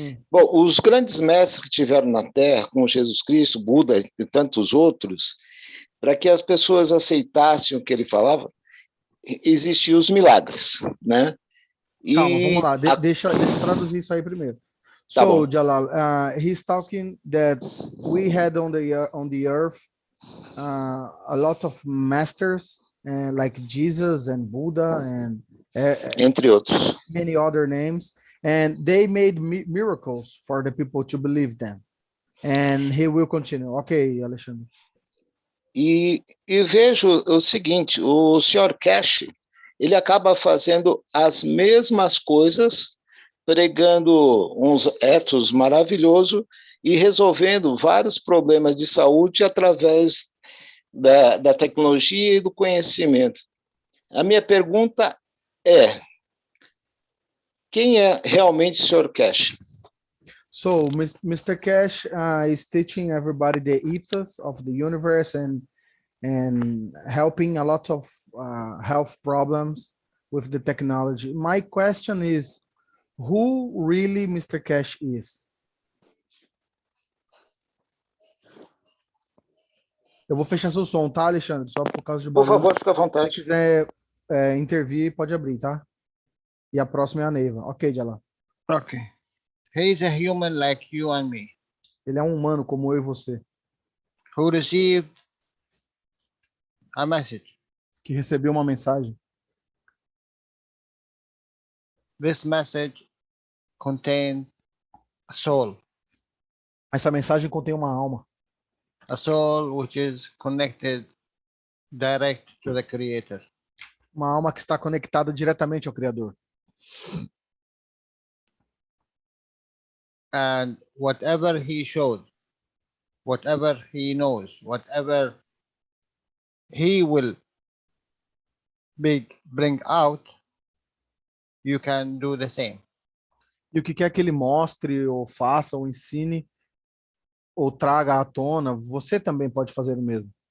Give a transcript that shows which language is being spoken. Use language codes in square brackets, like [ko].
[pt] Bom, os grandes mestres que tiveram na Terra, como Jesus Cristo, Buda e tantos outros, para que as pessoas aceitassem o que ele falava, existiam os milagres, né? Calma, vamos lá, deixa eu traduzir isso aí primeiro. Tá [en] So, [pt] bom. [en] Jalal, he's talking that we had on the earth a lot of masters, like Jesus and Buddha and [pt] entre outros. [en] many other names, and they made miracles for the people to believe them. And he will continue. Ok, Alexandre. [pt] E vejo o seguinte, o senhor Keshe, ele acaba fazendo as mesmas coisas, pregando uns ethos maravilhosos e resolvendo vários problemas de saúde através da tecnologia e do conhecimento. A minha pergunta é, quem é realmente o senhor Keshe? [en] So, Mr. Keshe is teaching everybody the ethos of the universe and helping a lot of health problems with the technology. My question is, who really Mr. Keshe is? [pt] Eu vou fechar seu som, tá, Alexandre? Só por causa de barulho. Por favor, fica à vontade. Se quiser intervir, pode abrir, tá? E a próxima é a Neiva. Ok, Jalal. [en] Okay. He is a human like you and me. [pt] Ele é um humano como eu e você. [en] Who received a message. [pt] Que recebeu uma mensagem. [en] This message contained a soul. [pt] Essa mensagem contém uma alma. [en] A soul which is connected direct to the Creator. [pt] Uma alma que está conectada diretamente ao Criador. [en] And whatever he showed, whatever he knows, whatever he will bring out, you can do the same. [pt] E o que quer que ele mostre, ou faça, ou ensine, ou traga à tona, você também pode fazer o mesmo.